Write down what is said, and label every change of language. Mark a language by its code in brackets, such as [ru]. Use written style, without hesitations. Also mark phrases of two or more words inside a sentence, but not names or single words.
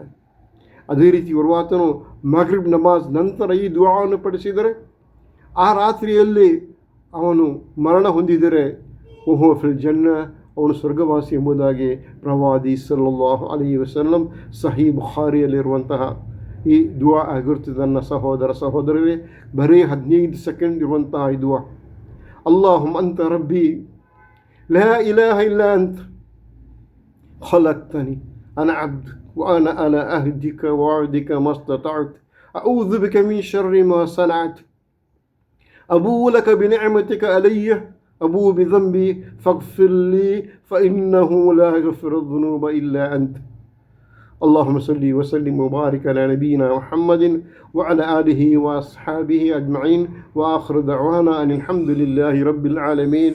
[kn] ಅದೇ ರೀತಿ ವರುವಾತನು ಮಗ್ರಿಬ್ ನಮಾಜ್ ನಂತರ ಈ ದುವಾವನ್ನು ಪಡಿಸಿದರೆ ಆ ರಾತ್ರಿಯಲ್ಲಿ ಅವನು ಮರಣ ಹೊಂದಿದರೆ [ar] هو في الجنة [kn] ಅವನು ಸ್ವರ್ಗವಾಸಿ ಎಂಬುದಾಗಿ ಪ್ರವಾದಿ [ar] صلى الله عليه وسلم [kn] ಸಹೀ ಬುಖಾರಿಯಲ್ಲಿರುವಂತಹ ಈ ದುವಾ ಆಗಿರುತ್ತದೆ. ನನ್ನ ಸಹೋದರರೇ, ಬರೀ 15 ಸೆಕೆಂಡ್ ಇರುವಂತಹ ಈ ದುವಾ. [ar] اللهم أنت ربي لا إله إلا أنت خلقتني أنا عبدك وأنا على عهدك ووعدك ما استطعت أعوذ بك من شر ما صنعت أبوء لك بنعمتك علي أبوء بذنبي فاغفر لي فإنه لا يغفر الذنوب إلا أنت. اللهم صل وسلم وبارك على نبينا محمد وعلى آله وأصحابه أجمعين وآخر دعوانا أن الحمد لله رب العالمين.